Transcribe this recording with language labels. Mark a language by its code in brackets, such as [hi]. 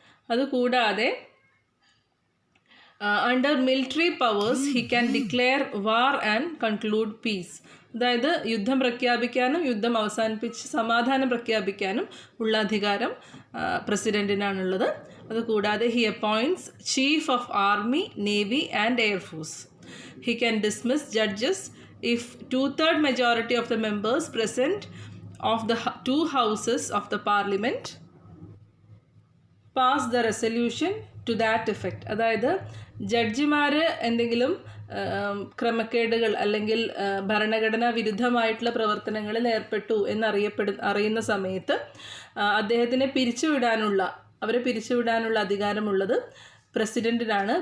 [ml] അതുകൂടാതെ [en] Under military powers he can declare war and conclude peace. [ml] അതായത് യുദ്ധം പ്രഖ്യാപിക്കാനും യുദ്ധം അവസാനിപ്പിച്ച് സമാധാനം പ്രഖ്യാപിക്കാനും ഉള്ള അധികാരം പ്രസിഡൻറ്റിനാണുള്ളത്. അതുകൂടാതെ [en] He appoints chief of army, navy and air force. He can dismiss judges if 2/3 majority of the members present of the 2 houses of the parliament pass the resolution to that effect. [ml] അതായത് ജഡ്ജിമാർ എന്തെങ്കിലും ക്രമക്കേടുകൾ അല്ലെങ്കിൽ ഭരണഘടനാ വിരുദ്ധമായിട്ടുള്ള പ്രവർത്തനങ്ങളിൽ ഏർപ്പെട്ടു അറിയുന്ന സമയത്ത് അദ്ദേഹത്തിനെ അവരെ പിരിച്ചുവിടാനുള്ള അധികാരമുള്ളത് പ്രസിഡൻറ്റിനാണ്.